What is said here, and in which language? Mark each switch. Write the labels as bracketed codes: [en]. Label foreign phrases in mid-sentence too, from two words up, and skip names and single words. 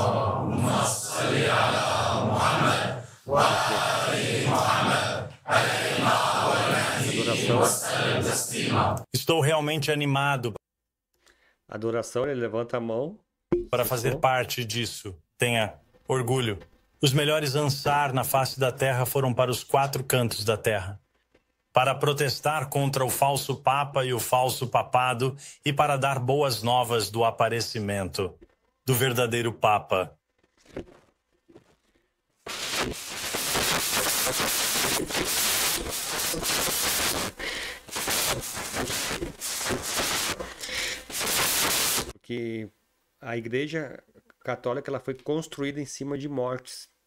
[pt] Estou realmente animado Adoração, ele levanta a mão. para fazer parte disso. Tenha orgulho. Os melhores Ansar na face da terra foram para os 4 cantos da terra, para protestar contra o falso Papa e o falso papado e para dar boas novas do aparecimento do verdadeiro Papa. Porque a Igreja Católica ela foi construída em cima de mortes.